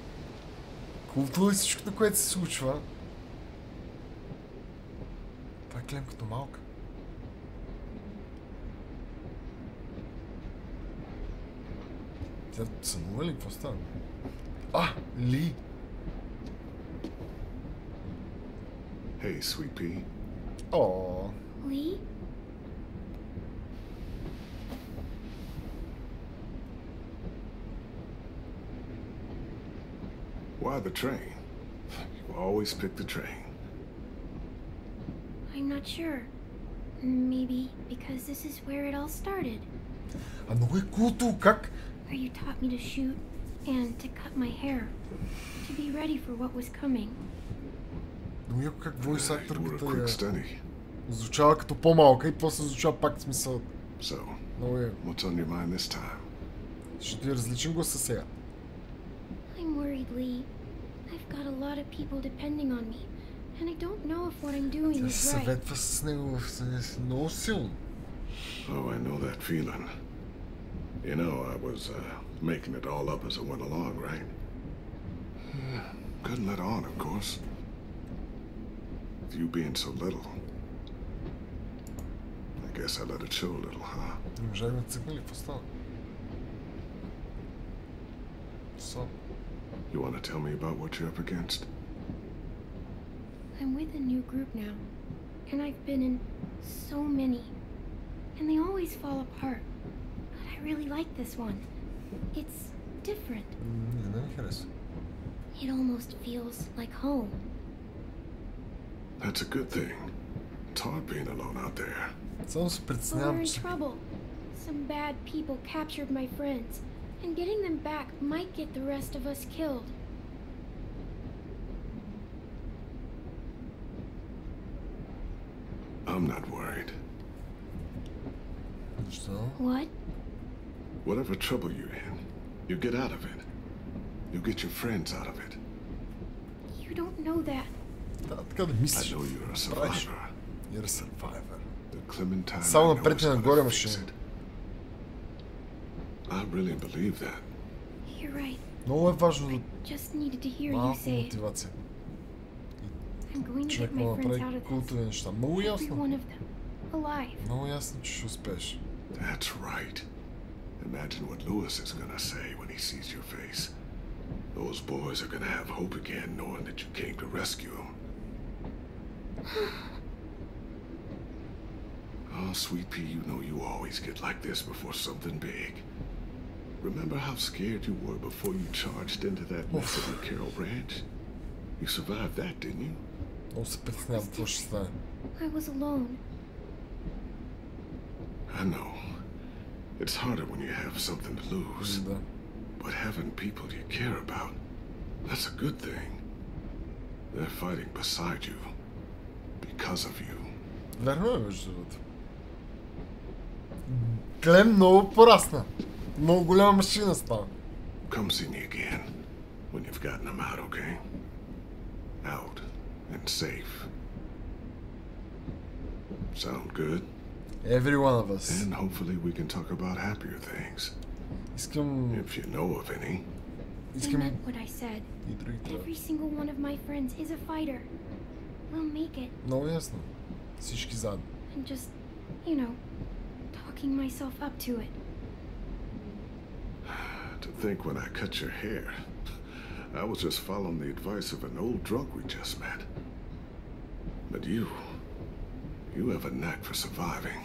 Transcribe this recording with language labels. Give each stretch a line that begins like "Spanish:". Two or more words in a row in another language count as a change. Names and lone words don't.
Bulgarian: Култово и всичкото, което се случва. Клем като малка. Тя сънува ли? Какво става? Ли!
English: Hey, sweet pea.
Bulgarian: О.
English: Lee? Why the train? You always pick the train. I'm not sure. Maybe because this is where it all started.
Bulgarian: Много е култо, как?
English: Where you taught me to shoot and to cut my hair. To be ready for what was coming.
Bulgarian: Много яко как войс
English: You were a
Bulgarian: акторката
English: quick
Bulgarian: я
English: study.
Bulgarian: звучава като по-малка и после звучава пак смисъл.
English: So,
Bulgarian: Много е.
English: what's on your mind this time?
Bulgarian: Ще ти е различен гласа сега.
English: I'm worried, Lee. I've got a lot of people depending on me. And I don't know if what I'm doing
Bulgarian: Тя се
English: is right.
Bulgarian: съветва с него много силно.
English: Oh, I know that feeling. You know, I was making it all up as I went along, right? Couldn't let on, of course. With you being so little. I guess I let it show a little, huh?
Bulgarian: Не можа да цъкне ли? Какво става?
English: You want to tell me about what you're up against? I'm with a new group now. And I've been in so many. And they always fall apart. But I really like this one. It's different.
Bulgarian: Не ми харесва.
English: It almost feels like home. That's a good thing. It's hard being alone out there.
Bulgarian: Само се
English: But we're
Bulgarian: притеснявам,
English: in
Bulgarian: че...
English: trouble. Some bad people captured my friends. And getting them back might get the rest of us killed. I'm not worried.
Bulgarian: Защо?
English: What? Whatever trouble you're in, you get out of it. You get your friends out of it. You don't know that.
Bulgarian: Да, така да
English: I
Bulgarian: мислиш.
English: know you're a
Bulgarian: Правиш.
English: survivor. You're a survivor. The Clementine
Bulgarian: Само
English: I know
Bulgarian: напред и
English: is gonna
Bulgarian: нагоре
English: fix
Bulgarian: машина.
English: it. I really believe that. You're right.
Bulgarian: Много е важно да
English: Just needed to hear you
Bulgarian: малко
English: say it.
Bulgarian: мотивация.
English: I'm going to get
Bulgarian: Човек
English: my
Bulgarian: му
English: friends out
Bulgarian: направи
English: of this.
Bulgarian: култови неща. Много
English: Every
Bulgarian: ясно.
English: one of them. Alive.
Bulgarian: Много ясно, че ще успееш.
English: That's right. Imagine what Lewis is gonna say when he sees your face. Those boys are gonna have hope again knowing that you came to rescue them. Oh, sweet pea, you know you always get like this before something big. Remember how scared you were before you charged into that mess at the Carroll Ranch? You survived that, didn't you?
Bulgarian: Много се притеснявам какво ще стане.
English: I was alone. I know. It's harder when you have something to lose.
Bulgarian: Да.
English: But having people you care about, that's a good thing. They're fighting beside you. Because of you.
Bulgarian: Верно е, между другото. Клем много порасна. Много голяма машина става.
English: Come see me again when you've gotten them out, okay? Out and safe. Sound good? Every one of us. And hopefully we can talk about happier things.
Bulgarian: Искам...
English: If you know of any. I
Bulgarian: Искам
English: meant what I said.
Bulgarian: и другите.
English: Every single one of my friends is a fighter. We'll make it.
Bulgarian: Много ясно. Всички заедно.
English: I'm just, you know, talking myself up to it. To think when I cut your hair, I was just following the advice of an old drunk we just met. But you have a knack for surviving.